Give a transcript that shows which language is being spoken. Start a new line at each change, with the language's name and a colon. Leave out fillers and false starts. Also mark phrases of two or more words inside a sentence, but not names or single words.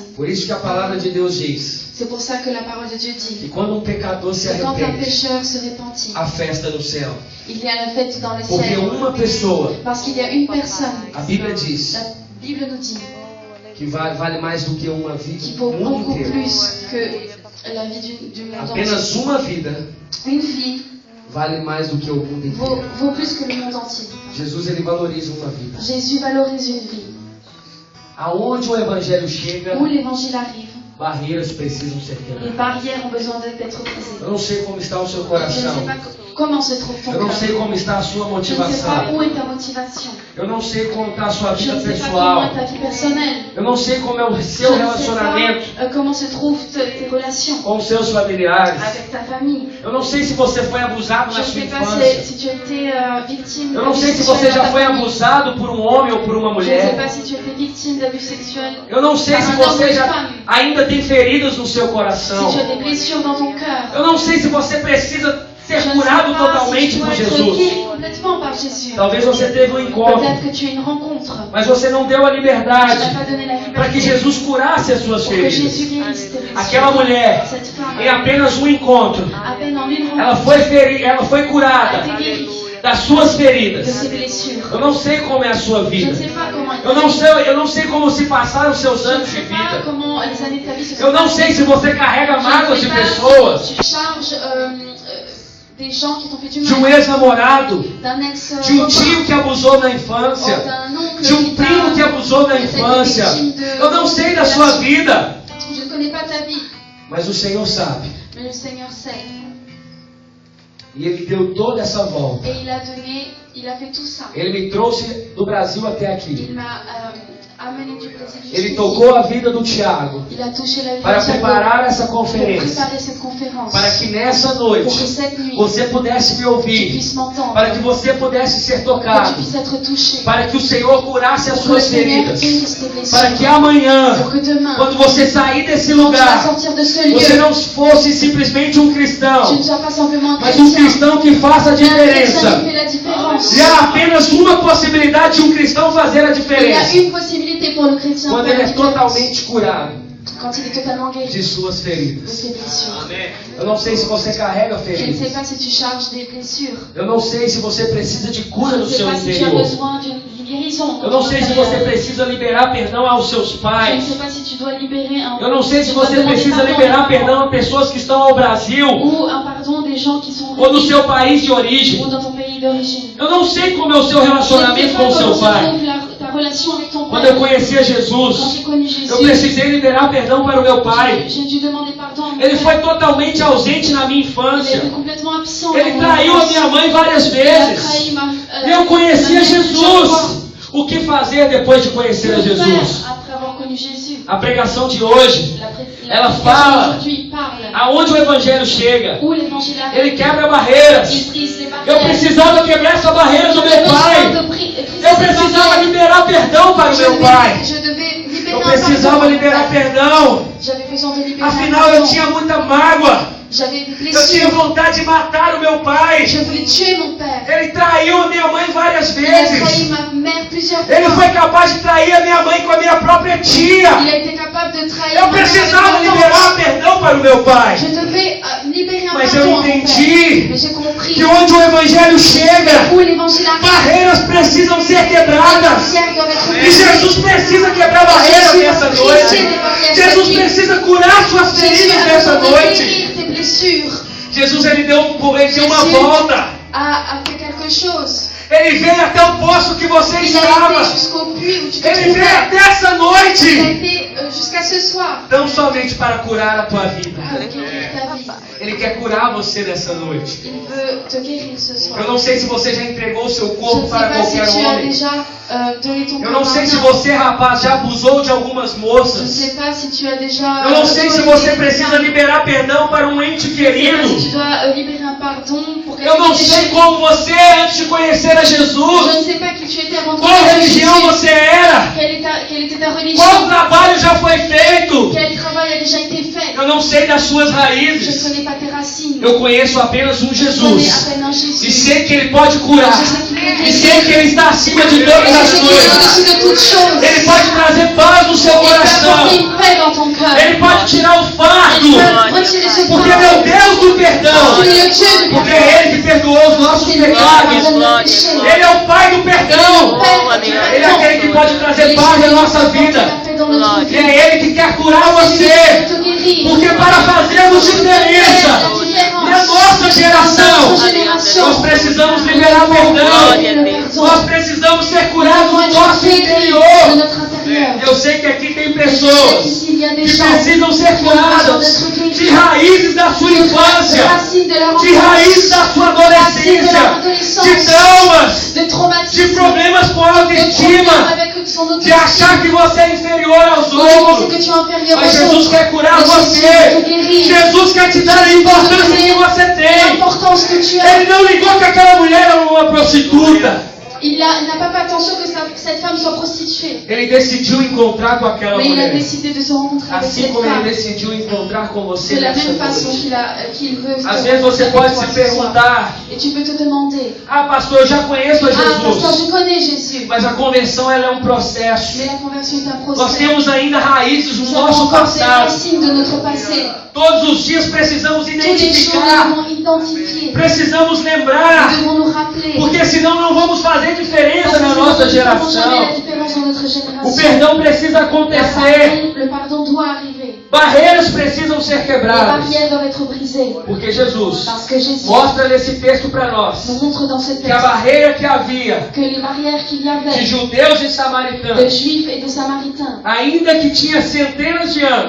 Portuguese: Por isso que a palavra de Deus diz
French: C'est pour ça que la parole de Dieu dit
Portuguese: que quando um pecador se
French: que quand un
Portuguese: arrepende,
French: pécheur se repentit,
Portuguese: há festa no céu.
French: il y a la fête dans le
Portuguese: Porque
French: ciel.
Portuguese: uma pessoa,
French: Parce qu'il y a une personne,
Portuguese: a Bíblia diz,
French: la Bible nous dit,
Portuguese: que vale mais do que uma vida
French: qui
Portuguese: do
French: vaut
Portuguese: mundo
French: beaucoup
Portuguese: inteiro.
French: plus que la vie du monde entier.
Portuguese: Apenas uma vida
French: Une vie
Portuguese: vale mais do que o mundo inteiro.
French: vaut plus que le monde entier.
Portuguese: Jesus, ele valoriza uma vida.
French: Jésus valorise une vie.
Portuguese: Aonde o evangelho chega,
French: Où l'évangile arrive,
Portuguese: barreiras precisam ser
French: les
Portuguese: quebradas.
French: barrières ont besoin d'être brisées.
Portuguese: Eu não sei como está o seu
French: Je ne
Portuguese: coração.
French: sais pas comment se trouve ton
Portuguese: Eu não
French: cœur.
Portuguese: sei como está a sua
French: Je ne sais pas
Portuguese: motivação.
French: où est ta motivation.
Portuguese: Eu não sei como está a sua
French: Je
Portuguese: vida
French: ne sais pas comment
Portuguese: pessoal.
French: est ta vie personnelle.
Portuguese: Eu não sei como é o
French: Je
Portuguese: seu
French: ne sais
Portuguese: relacionamento
French: pas comment se trouvent tes relations
Portuguese: com os seus familiares.
French: avec ta famille.
Portuguese: Eu não sei se você foi abusado
French: Je
Portuguese: na
French: ne
Portuguese: sua
French: sais pas
Portuguese: infância.
French: si tu as été victime
Portuguese: Eu não sei se
French: d'abus
Portuguese: você
French: sexuels
Portuguese: já
French: dans ta
Portuguese: foi
French: famille.
Portuguese: abusado por um homem ou por uma
French: Je ne sais
Portuguese: mulher.
French: pas si tu as été victime d'abus sexuels.
Portuguese: Eu não sei se você já ainda tem feridas no seu
French: Si
Portuguese: coração.
French: tu as des blessures dans ton cœur.
Portuguese: Eu não sei se você precisa
French: Je
Portuguese: ser
French: ne sais
Portuguese: curado
French: pas si
Portuguese: totalmente
French: tu
Portuguese: por
French: dois être
Portuguese: Jesus.
French: guéri complètement par Jésus.
Portuguese: Talvez você teve um encontro,
French: Peut-être que tu as une rencontre.
Portuguese: mas você não deu a
French: Tu
Portuguese: liberdade
French: n'as pas donné la
Portuguese: para que
French: liberté
Portuguese: Jesus curasse as suas
French: pour que
Portuguese: feridas.
French: Jésus guérisse tes blessures.
Portuguese: Aquela mulher,
French: Cette femme,
Portuguese: em apenas um encontro,
French: à peine en une
Portuguese: ela
French: rencontre,
Portuguese: foi
French: a
Portuguese: curada
French: été guérie
Portuguese: das suas
French: de
Portuguese: feridas.
French: ses blessures.
Portuguese: Eu não sei como é a sua
French: Je ne
Portuguese: vida.
French: sais pas comment
Portuguese: Eu não sei como se passaram os seus
French: Je ne
Portuguese: anos de
French: sais pas
Portuguese: vida.
French: comment les années de ta vie se sont
Portuguese: Eu não
French: passées.
Portuguese: sei se você carrega
French: Je ne
Portuguese: mágoas
French: sais
Portuguese: de
French: pas
Portuguese: pessoas,
French: si tu charges des gens qui t'ont fait du
Portuguese: de um
French: mal,
Portuguese: ex-namorado,
French: d'un ex
Portuguese: de um tio que abusou na infância,
French: d'un oncle
Portuguese: de um
French: qui t'a
Portuguese: primo que abusou na infância. Eu não sei da sua vida,
French: Je ne connais pas ta vie,
Portuguese: mas o Senhor sabe.
French: mais le Seigneur sait.
Portuguese: E Ele deu toda essa volta.
French: Et il a fait tout ça.
Portuguese: Ele me trouxe do Brasil até aqui.
French: Il m'a amené du Brésil
Portuguese: Ele
French: jusqu'ici.
Portuguese: tocou a vida do Tiago
French: Il a touché la vie
Portuguese: para
French: de Thiago
Portuguese: preparar essa
French: pour
Portuguese: conferência,
French: préparer cette conférence.
Portuguese: para que nessa
French: Pour que
Portuguese: noite
French: cette nuit,
Portuguese: você pudesse me
French: tu
Portuguese: ouvir,
French: puisses m'entendre.
Portuguese: para que você pudesse ser
French: Que tu
Portuguese: tocado,
French: puisses être touché.
Portuguese: para que o Senhor curasse as
French: Pour que le
Portuguese: suas
French: Seigneur
Portuguese: feridas,
French: guérisse tes blessures.
Portuguese: para que amanhã,
French: Pour que demain,
Portuguese: quando você sair desse
French: quand tu vas
Portuguese: lugar,
French: sortir de ce lieu,
Portuguese: você não fosse simplesmente um
French: tu
Portuguese: cristão,
French: ne sois pas simplement un
Portuguese: mas um
French: chrétien,
Portuguese: cristão que faça a
French: mais un chrétien
Portuguese: diferença.
French: qui fait la différence.
Portuguese: E há apenas uma possibilidade de um cristão fazer a
French: Il y a
Portuguese: diferença:
French: une possibilité pour le chrétien
Portuguese: quando
French: de faire
Portuguese: ele
French: la
Portuguese: é
French: différence.
Portuguese: totalmente curado
French: Quand il est totalement guéri
Portuguese: de suas
French: de
Portuguese: feridas.
French: ses blessures.
Portuguese: Eu não sei se você carrega
French: Je ne sais
Portuguese: feridas.
French: pas si tu charges des blessures.
Portuguese: Eu não sei se você precisa de cura
French: Je
Portuguese: no
French: ne sais
Portuguese: seu
French: pas si tu as
Portuguese: interior.
French: besoin d'une guérison.
Portuguese: Eu não sei se você precisa liberar perdão aos seus
French: Je ne
Portuguese: pais.
French: sais pas si tu dois libérer un
Portuguese: Eu não sei se
French: tu dois
Portuguese: você
French: demander
Portuguese: precisa
French: pardon
Portuguese: liberar perdão a pessoas que estão ao Brasil
French: ou un pardon des gens qui sont
Portuguese: ou no
French: ici
Portuguese: seu país de origem.
French: ou dans ton pays d'origine.
Portuguese: Eu não sei como é o seu
French: Je ne sais
Portuguese: relacionamento
French: pas
Portuguese: com o
French: comment
Portuguese: seu
French: se
Portuguese: pai.
French: trouve ta relation avec ton
Portuguese: Quando eu
French: père.
Portuguese: conhecia
French: Quand
Portuguese: Jesus,
French: j'ai connu Jésus,
Portuguese: eu precisei liberar perdão para o meu pai.
French: j'ai dû demander pardon à mon
Portuguese: Ele
French: père.
Portuguese: foi totalmente ausente na minha
French: Il a
Portuguese: infância.
French: été complètement absent.
Portuguese: Ele
French: dans mon
Portuguese: traiu a
French: enfance.
Portuguese: minha mãe várias
French: Il a
Portuguese: vezes.
French: trahi
Portuguese: E eu conhecia
French: ma mère plusieurs fois.
Portuguese: Jesus. O que fazer depois de conhecer a
French: Que
Portuguese: Jesus?
French: faire après avoir connu Jésus?
Portuguese: A pregação de hoje,
French: La
Portuguese: ela fala
French: aujourd'hui parle
Portuguese: aonde o evangelho chega.
French: où l'évangile arrive.
Portuguese: Ele quebra barreiras.
French: Il brise les
Portuguese: Eu
French: barrières.
Portuguese: precisava quebrar essa barreira do meu
French: J'avais
Portuguese: pai.
French: besoin de briser
Portuguese: Eu
French: ces
Portuguese: precisava
French: barrières.
Portuguese: liberar perdão para o meu pai.
French: Je devais libérer
Portuguese: Eu
French: un
Portuguese: precisava
French: pardon.
Portuguese: liberar perdão.
French: J'avais besoin de libérer un
Portuguese: Afinal, eu
French: pardon.
Portuguese: tinha muita mágoa.
French: J'avais des
Portuguese: Eu tinha
French: blessures.
Portuguese: vontade de matar o meu pai.
French: Je voulais tuer mon père.
Portuguese: Ele traiu a minha mãe várias
French: Il a trahi
Portuguese: vezes.
French: ma mère plusieurs
Portuguese: Ele
French: fois.
Portuguese: foi capaz de trair a minha mãe com a minha própria tia.
French: Il a été capable de trahir
Portuguese: Eu
French: ma mère
Portuguese: precisava
French: avec ma
Portuguese: liberar
French: tante.
Portuguese: perdão para o meu pai.
French: Je devais libérer un
Portuguese: Mas eu
French: pardon à mon père.
Portuguese: entendi
French: Mais j'ai compris
Portuguese: que onde o evangelho chega,
French: où l'évangile arrive.
Portuguese: barreiras precisam ser
French: Les
Portuguese: quebradas.
French: barrières doivent être
Portuguese: E
French: brisées.
Portuguese: Jesus precisa quebrar barreiras nessa noite. Jesus precisa curar suas
French: Jésus
Portuguese: feridas
French: a
Portuguese: nessa
French: besoin de
Portuguese: noite.
French: guérir tes blessures.
Portuguese: Jesus, ele deu uma volta.
French: A fait quelque chose.
Portuguese: Ele veio até o poço que você
French: Il a
Portuguese: estava.
French: été jusqu'au puits où tu te
Portuguese: Ele veio
French: trouvais.
Portuguese: até essa
French: Il a
Portuguese: noite.
French: été jusqu'à ce soir.
Portuguese: Tão somente para curar a tua vida.
French: Pour guérir ta vie.
Portuguese: Ele quer curar você nessa noite.
French: Il veut te guérir ce soir.
Portuguese: Eu não sei se você já entregou o seu
French: Je ne
Portuguese: corpo
French: sais
Portuguese: para
French: pas si
Portuguese: qualquer
French: tu as
Portuguese: homem.
French: déjà donné ton
Portuguese: Eu
French: corps
Portuguese: não sei
French: à
Portuguese: se
French: un
Portuguese: você, rapaz, já abusou de algumas
French: Je ne
Portuguese: moças.
French: sais pas si tu as déjà.
Portuguese: Eu não sei se você precisa liberar perdão para um ente
French: Je ne sais pas si
Portuguese: querido.
French: tu dois libérer un pardon pour
Portuguese: Eu não
French: quelqu'un qui
Portuguese: sei
French: t'est
Portuguese: como você, antes de conhecer a
French: Je
Portuguese: Jesus,
French: ne sais pas qui tu étais avant de
Portuguese: qual
French: connaître
Portuguese: religião
French: Jésus.
Portuguese: você era,
French: Quelle était ta
Portuguese: qual
French: religion?
Portuguese: trabalho já foi feito.
French: Quel travail a déjà été fait?
Portuguese: Eu não sei das suas
French: Je ne
Portuguese: raízes.
French: connais pas tes racines.
Portuguese: Eu conheço apenas um
French: Je connais
Portuguese: Jesus.
French: à peine un
Portuguese: E
French: Jésus.
Portuguese: sei que Ele pode curar.
French: Je sais qu'il peut
Portuguese: E
French: guérir.
Portuguese: sei que Ele está acima de
French: Et
Portuguese: todas
French: je
Portuguese: as
French: sais qu'il est
Portuguese: coisas.
French: au-dessus de toutes choses.
Portuguese: Ele pode trazer paz no seu
French: Il peut
Portuguese: coração.
French: apporter une paix dans ton cœur.
Portuguese: Ele pode tirar o
French: Il
Portuguese: fardo.
French: peut retirer ce
Portuguese: Porque Ele é o
French: fardeau.
Portuguese: Deus do perdão.
French: Il est le Dieu du
Portuguese: Porque
French: pardon.
Portuguese: é Ele que perdoou os nossos
French: C'est lui qui
Portuguese: pecados.
French: pardonne nos péchés.
Portuguese: Ele é o Pai do perdão.
French: Père du
Portuguese: Ele é aquele que
French: pardon.
Portuguese: pode trazer paz na nossa vida.
French: La paix dans notre
Portuguese: E
French: vie.
Portuguese: é Ele que quer curar
French: C'est lui qui
Portuguese: você.
French: peut te guérir.
Portuguese: Porque para fazermos diferença na nossa geração, nós precisamos liberar perdão. Nós precisamos ser curados no nosso interior. Eu sei que aqui tem pessoas que precisam ser curadas de raízes da sua infância, de raízes da sua adolescência, de traumas, de problemas com a autoestima, de achar que você é inferior aos outros. Mas Jesus quer curar você. Jesus quer te dar a importância que você tem. Ele não ligou que aquela mulher era uma prostituta.
French: Il n'a pas fait attention que cette femme soit prostituée.
Portuguese: Ele decidiu encontrar com aquela
French: Mais il a
Portuguese: mulher.
French: décidé de se rencontrer avec
Portuguese: Assim
French: cette
Portuguese: como ele
French: femme.
Portuguese: decidiu encontrar com você
French: De la
Portuguese: nessa
French: même façon
Portuguese: noite.
French: qu'il veut se
Portuguese: Às vezes você
French: rencontrer
Portuguese: pode
French: avec toi
Portuguese: se
French: ce soir.
Portuguese: perguntar:
French: Et tu peux te demander,
Portuguese: ah, pastor, eu já conheço a
French: pasteur,
Portuguese: Jesus.
French: je connais Jésus.
Portuguese: Mas a conversão ela é um processo.
French: Mais la conversion est un
Portuguese: Nós
French: procès.
Portuguese: temos ainda raízes no
French: Nous avons
Portuguese: nosso
French: encore des
Portuguese: passado.
French: racines de notre passé.
Portuguese: Todos os dias precisamos
French: Tous les jours, nous
Portuguese: identificar,
French: devons identifier.
Portuguese: precisamos
French: Nous
Portuguese: lembrar,
French: devons nous rappeler.
Portuguese: porque senão não vamos fazer diferença
French: Parce
Portuguese: na
French: que
Portuguese: nossa
French: sinon, nous ne ferons jamais la
Portuguese: geração.
French: différence dans notre
Portuguese: O
French: génération.
Portuguese: perdão precisa acontecer.
French: Le pardon doit arriver.
Portuguese: Barreiras precisam ser
French: Les
Portuguese: quebradas.
French: barrières doivent être brisées.
Portuguese: Porque Jesus
French: Parce que Jésus
Portuguese: mostra nesse texto para nós
French: nous montre dans ce
Portuguese: que a
French: texte
Portuguese: barreira que havia
French: que les barrières qu'il y avait
Portuguese: de judeus e de samaritanos,
French: Juifs et de Samaritains,
Portuguese: ainda que tinha centenas de anos,